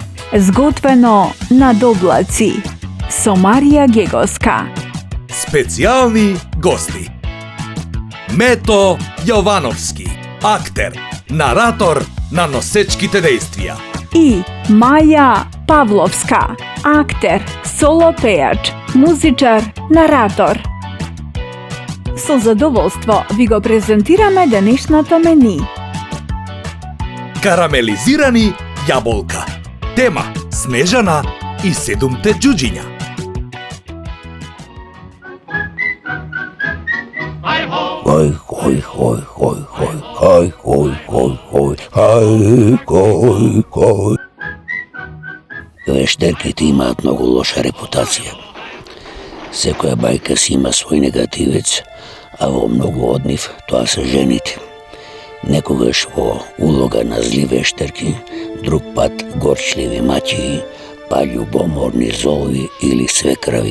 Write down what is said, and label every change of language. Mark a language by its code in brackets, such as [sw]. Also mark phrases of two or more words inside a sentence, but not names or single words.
[mk] Zgotveno na doblаци со Марија Гегоска. Специјални гости: Мето Јовановски, актер, наратор на носечките дејствија. И Маја Павловска, актер, соло пејач, музичар, наратор. Со задоволство ви го презентираме денешното мени. Карамелизирани јаболка. Тема: Снежана и 7 џуџиња. Хой, хой, хой, хой, хой, хой, хой, хой, хой, хай, хой, хой. Вештерките имаат многу лоша репутација. Секоја бајка си има свој негативец, а во многу од нив тоа се жените. Некогаш во улога на зли вештерки, друг пат горчливи маќии, па љубоморни золви или свекрави.